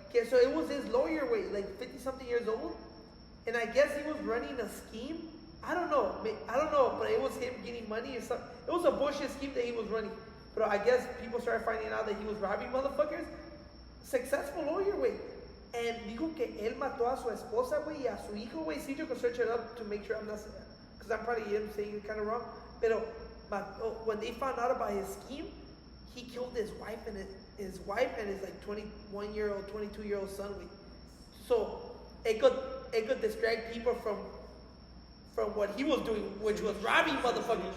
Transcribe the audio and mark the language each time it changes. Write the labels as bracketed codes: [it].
[en] So it was his lawyer, güey, like 50-something years old. And I guess he was running a scheme. I don't know, but it was him getting money or something. It was a bullshit scheme that he was running. But I guess people started finding out that he was robbing motherfuckers. Successful lawyer, güey. [es] And dijo que él mató a su esposa, güey, y a su hijo, güey. [en] See, you can search it up to make sure I'm not, because I'm probably saying it kind of wrong. Pero when they found out about his scheme, he killed his wife and his like 21-year-old, 22-year-old son. Güey. So it could distract people from what he was doing, which was robbing motherfuckers.